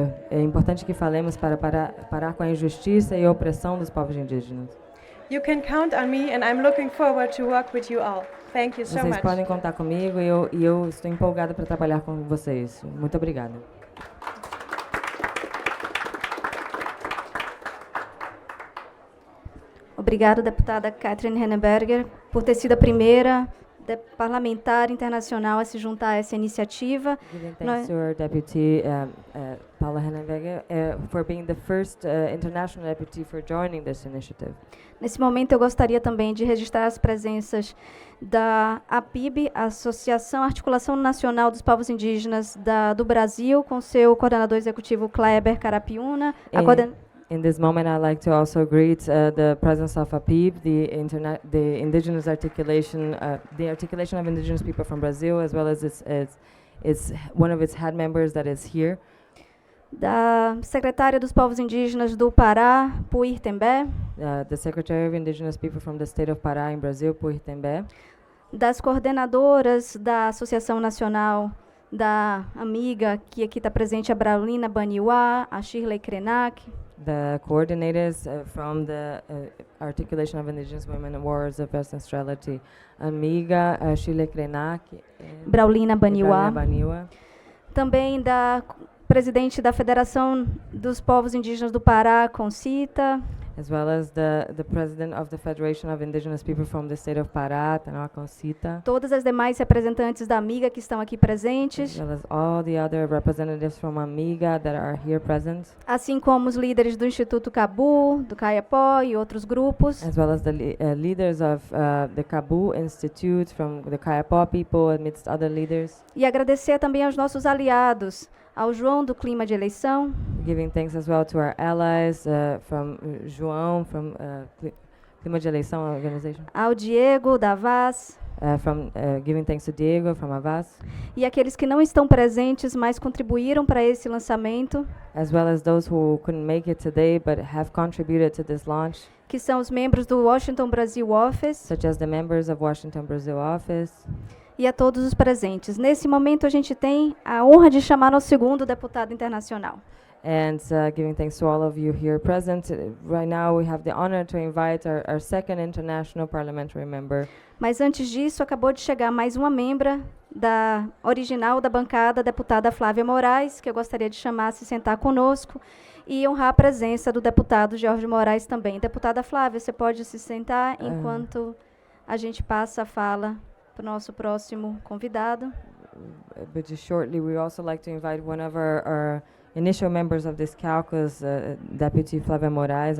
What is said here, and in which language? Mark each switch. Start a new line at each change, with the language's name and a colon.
Portuguese: É importante que falemos para parar com a injustiça e a opressão dos povos indígenas.
English: You can count on me, and I'm looking forward to work with you all. Thank you so
Portuguese: Vocês
English: much.
Portuguese: podem contar comigo e eu estou empolgada para trabalhar com vocês. Muito obrigada. Obrigada, deputada Catherine Henneberger, por ter sido a primeira parlamentar internacional a se juntar a essa iniciativa.
English: Giving thanks to our deputy, Paula Henneberger, for being the first international deputy for joining this initiative.
Portuguese: Nesse momento, eu gostaria também de registrar as presenças da APIB, Associação Articulação Nacional dos Povos Indígenas do Brasil, com seu coordenador executivo Kleber Carapiuna.
English: In this moment, I'd like to also greet the presence of APIB, the indigenous articulation, the articulation of indigenous people from Brazil, as well as its one of its head members that is here.
Portuguese: Da secretária dos Povos Indígenas do Pará, Puir Tembé.
English: The Secretary of Indigenous People from the state of Pará in Brazil, Puir Tembé.
Portuguese: Das coordenadoras da Associação Nacional da Amiga, que aqui está presente a Braulina Baniwa, a Shirley Krenak.
English: The coordinators from the Articulation of Indigenous Women and Warriors of West Australity, Amiga, Shirley Krenak, Braulina Baniwa. Baniwa.
Portuguese: Também da presidente da Federação dos Povos Indígenas do Pará, Concita.
English: As well as the president of the Federation of Indigenous People from the state of Pará, Tanoa Concita.
Portuguese: Todas as demais representantes da Amiga que estão aqui presentes.
English: As well as all the other representatives from Amiga that are here present.
Portuguese: Assim como os líderes do Instituto Cabu, do Caiapó e outros grupos.
English: As well as the leaders of the Cabu Institute from the Caiapó people, amidst other leaders.
Portuguese: E agradecer também aos nossos aliados, ao João do Clima de Eleição.
English: Giving thanks as well to our allies from João, from Clima de Eleição organization.
Portuguese: Ao Diego, da Vaz.
English: Giving thanks to Diego from Avaz.
Portuguese: E aqueles que não estão presentes, mas contribuíram para esse lançamento.
English: As well as those who couldn't make it today, but have contributed to this launch.
Portuguese: Que são os membros do Washington Brazil Office.
English: Such as the members of Washington Brazil Office.
Portuguese: E a todos os presentes. Nesse momento, a gente tem a honra de chamar nosso segundo deputado internacional.
English: And giving thanks to all of you here present. Right now, we have the honor to invite our second international parliamentary member.
Portuguese: Mas antes disso, acabou de chegar mais uma membra original da bancada, a deputada Flávia Moraes, que eu gostaria de chamar a se sentar conosco e honrar a presença do deputado Jorge Moraes também. Deputada Flávia, você pode se sentar enquanto a gente passa a fala para o nosso próximo convidado.
English: But just shortly, we also like to invite one of our initial members of this caucus, Deputy Flávia Moraes.